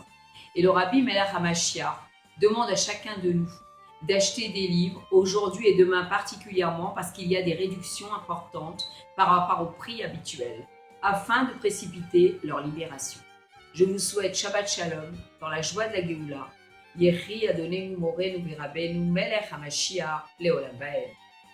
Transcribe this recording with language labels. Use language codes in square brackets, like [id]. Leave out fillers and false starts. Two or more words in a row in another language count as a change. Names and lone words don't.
[fr] Et le rabbi [he] מלך המשיח [fr] demande à chacun de nous d'acheter des livres aujourd'hui et demain particulièrement parce qu'il y a des réductions importantes par rapport au prix habituel, afin de précipiter leur libération. Je vous souhaite [he] שבת שלום [fr] dans la joie de la Géoula. [he] יחי אדוננו מורנו ורבנו מלך המשיח לעולם ועד.